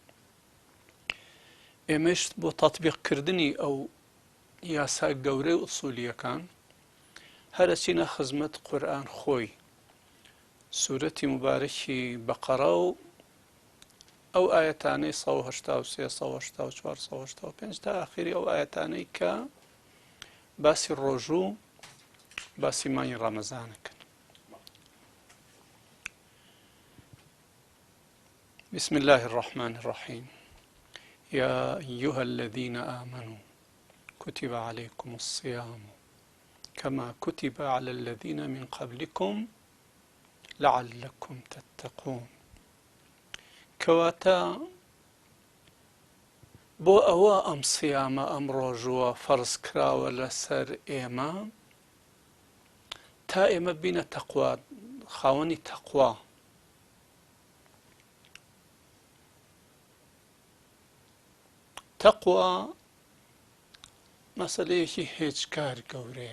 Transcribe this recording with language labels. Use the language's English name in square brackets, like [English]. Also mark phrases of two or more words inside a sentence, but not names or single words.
[Central Kurdish] ئێمەش بۆ تەطبیقکردنی ئەو یاسا گەورەی ئوسوولیەکان هەرەچینە خزمەت قورئان خۆی سوورەتی مبارەکی بەقەرە و ئەو ئاەتانەی 183 184 185 تا ئاخری ئەو ئاەتانەی کە باسی ڕۆژوو باسی مانگی ڕەمەزانەکەن. [Arabic] بسم الله الرحمن الرحيم يا أيها الذين آمنوا كتب عليكم الصيام كما كتب على الذين من قبلكم لعلكم تتقون. [Central Kurdish] کەواتە بۆ ئەوە ئەم سیامە ئەم ڕۆژووە فەرز کراوە لەسەر ئێمە تا ئێمە بینە تەقوا خاوەنی تەقوا. تەقوا مەسەلەیەکی هیچ کار گەورەیە.